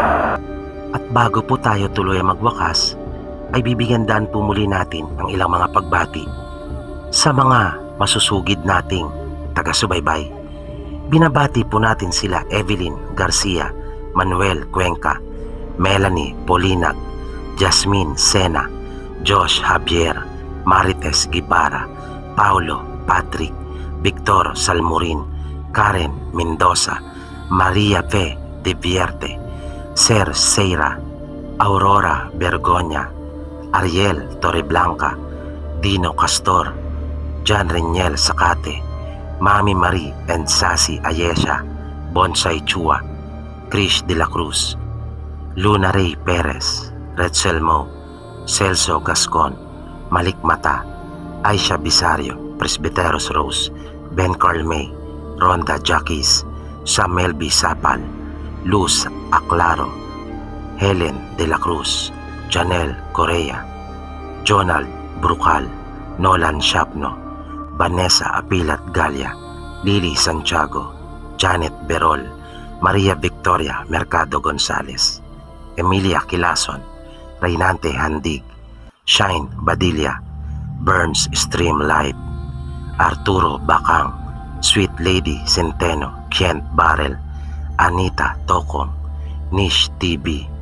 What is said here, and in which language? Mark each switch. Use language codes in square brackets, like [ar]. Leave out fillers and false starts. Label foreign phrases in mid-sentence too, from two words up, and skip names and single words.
[tl] At bago po tayo tuloy magwakas, ay bibigyan daan po muli natin ang ilang mga pagbati sa mga masusugid nating taga-subaybay. Binabati po natin sila Evelyn Garcia, Manuel Cuenca, Melanie Polinag, Jasmine Sena, Josh Javier, Marites Guevara, Paulo Patrick, Victor Salmurin, Karen Mendoza, Maria P. De Vierte, Ser Seira, Aurora Bergonya, Ariel Torreblanca, Dino Castor, John Reniel Sakate, Mami Marie and Sassy Ayesha, Bonsai Chua, Krish de la Cruz, Luna Ray Perez, Retzel Mo, Celso Gascon, Malik Mata, Aisha Bisario, Presbyteros Rose, Ben Carl May, Ronda Jacques, Samuel B. Sapal, Luz Aclaro, Helen de la Cruz, Janelle Correa, Jonald Brucal, Nolan Shapno, Vanessa Apilat Galia, Lily Santiago, Janet Berol, Maria Victoria Mercado Gonzales, Emilia Kilason, Reynante Handig, Shine Badilla, Burns Streamlight, Arturo Bacang, Sweet Lady Centeno, Kent Barrel, Anita Tokong, Nish TV,